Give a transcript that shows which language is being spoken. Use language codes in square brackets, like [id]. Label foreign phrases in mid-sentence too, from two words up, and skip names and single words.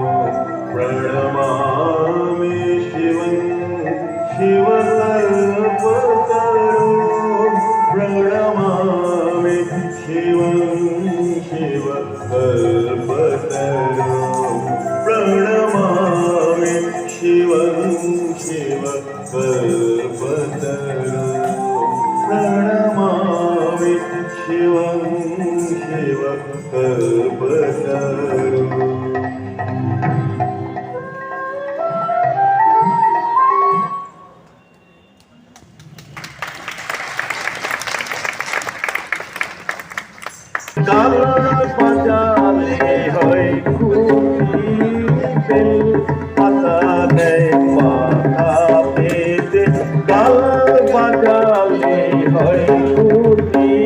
[sa] प्रणमामि शिवं शिव कल्पतरु प्रणमामि शिवं शिव कल्पतरु प्रणमामि शिवं शिव कल्पतरु प्रणमामि शिवं शिव [bn] कल्पतरु গাল বাজালে হয় খুশি বেল পাতা দেয় মাথা পেতে গাল বাজালে হয় খুশি